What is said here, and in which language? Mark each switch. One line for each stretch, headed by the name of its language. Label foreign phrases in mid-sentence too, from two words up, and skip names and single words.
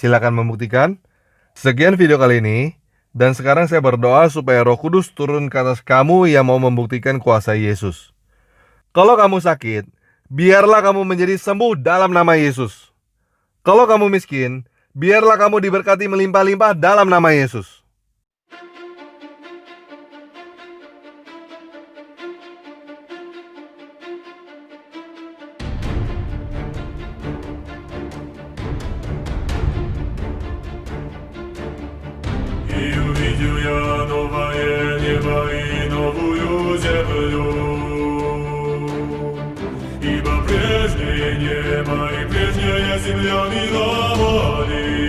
Indonesian: Sekian video kali ini. Dan sekarang saya berdoa supaya Roh Kudus turun ke atas kamu yang mau membuktikan kuasa Yesus. Kalau kamu sakit, biarlah kamu menjadi sembuh dalam nama Yesus. Kalau kamu miskin, biarlah kamu diberkati melimpah-limpah dalam nama Yesus.
Russian: И увидел я новое небо и новую землю, ибо прежнее небо и прежняя земля миновали.